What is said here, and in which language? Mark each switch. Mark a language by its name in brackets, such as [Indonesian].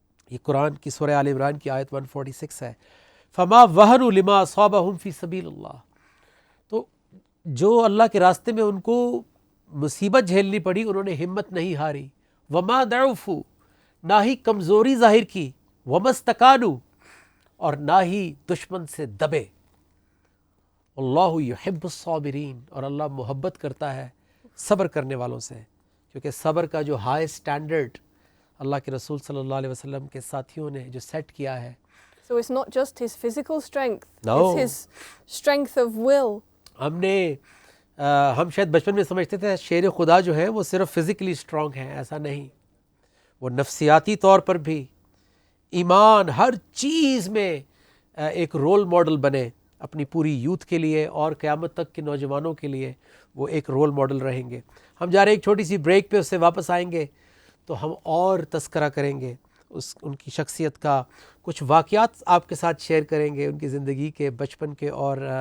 [Urdu] یہ قرآن کی سورہ آل عمران کی آیت 146 ہے۔ [Arabic] فَمَا وَهَنُوا لِمَا أَصَابَهُمْ فِي سَبِيلِ اللَّهِ، [Urdu] تو جو اللہ کے راستے میں ان کو مصیبت جھیلنی پڑی انہوں نے ہمت نہیں ہاری۔ [Arabic] وَمَا ضَعُفُوا، [Urdu] نہ ہی کمزوری ظاہر کی، [Arabic] وَمَا اسْتَكَانُوا، [Urdu] اور نہ ہی دشمن سے دبے۔ [Arabic] اللہ یحب الصابرین، [Urdu] اور اللہ محبت کرتا ہے صبر کرنے والوں سے، کیونکہ صبر کا جو ہائی سٹینڈرڈ اللہ کے رسول صلی اللہ علیہ وسلم کے ساتھیوں نے جو سیٹ کیا ہے۔ [English] So it's not just his physical strength, No. it's his strength of will. [Urdu] ہم شاید بچپن میں سمجھتے تھے شیر خدا جو ہے وہ صرف [English] physically strong [Urdu] ہیں، ایسا نہیں، وہ نفسیاتی طور پر بھی، ایمان، ہر چیز میں ایک رول ماڈل بنے اپنی پوری یوتھ کے لیے اور قیامت تک کے نوجوانوں کے لیے وہ ایک رول ماڈل رہیں گے۔ ہم جا رہے ہیں ایک چھوٹی سی بریک پہ، اس سے واپس آئیں گے تو ہم اور تذکرہ کریں گے ان کی شخصیت کا، کچھ واقعات آپ کے ساتھ شیئر کریں گے ان کی زندگی کے، بچپن کے اور